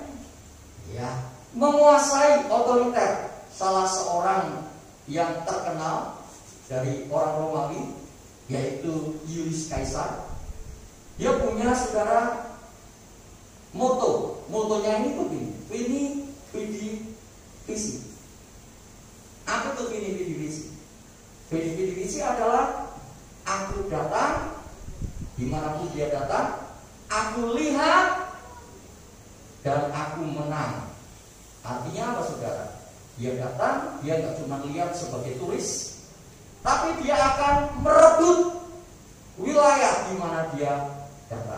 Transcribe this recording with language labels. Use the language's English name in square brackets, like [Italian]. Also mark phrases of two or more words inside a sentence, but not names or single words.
[Indonesian] Ya, menguasai, otoriter. Salah seorang yang terkenal dari orang Romawi, yaitu Julius Caesar, dia punya, saudara, motonya ini begini, [Latin] vini vidi vici. [Indonesian] Apa tuh [Latin] vini vidi vici? Vini vidi vici [Indonesian] adalah aku datang, dimanapun dia datang, aku lihat dan aku menang. Artinya apa, saudara? Dia datang, dia nggak cuma lihat sebagai turis, tapi dia akan merebut wilayah di mana dia datang.